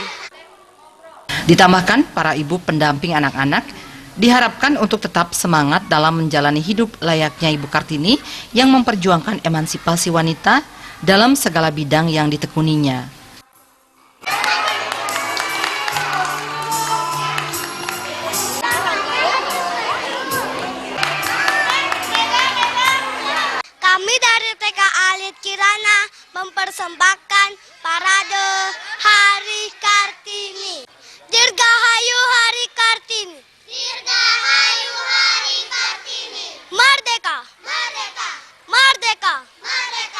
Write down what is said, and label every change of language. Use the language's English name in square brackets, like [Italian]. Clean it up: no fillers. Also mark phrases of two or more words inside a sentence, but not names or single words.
[Indonesian] Ditambahkan, para ibu pendamping anak-anak diharapkan untuk tetap semangat dalam menjalani hidup layaknya Ibu Kartini yang memperjuangkan emansipasi wanita dalam segala bidang yang ditekuninya. Kami dari TK Alit Kirana mempersembahkan Parade Hari Kartini. Dirgahayu Hari Kartini. Dirgahayu Hari Kartini. Merdeka. Merdeka. Merdeka. Merdeka.